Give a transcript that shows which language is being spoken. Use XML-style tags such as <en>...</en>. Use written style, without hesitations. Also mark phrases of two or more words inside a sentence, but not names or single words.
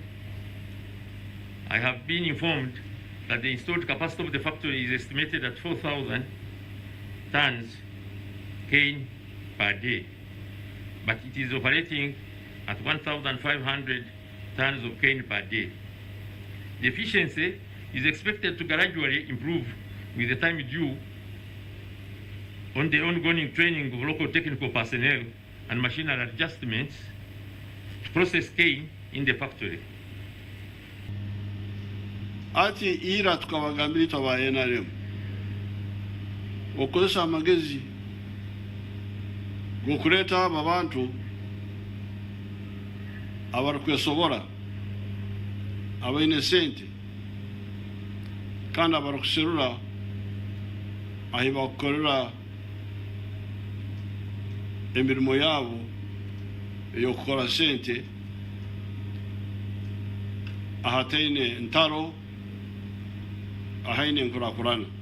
<en>I have been informed that the installed capacity of the factory is estimated at 4,000 tons cane per day, but it is operating at 1,500 tons of cane per day. The efficiency is expected to gradually improve with the time due on the ongoing training of local technical personnel and machinery adjustments to process cane in the factory.</en> <nyn>Ati ira tukabagambira itabaye NRM okozesa amagezi gokuleta aba bantu abarikwesobora abaine sente kandi abarikuserura ahi bakukorera emirimo yabo ey'okukora sente ahataine ntaro ahaine enkurakurana.</nyn>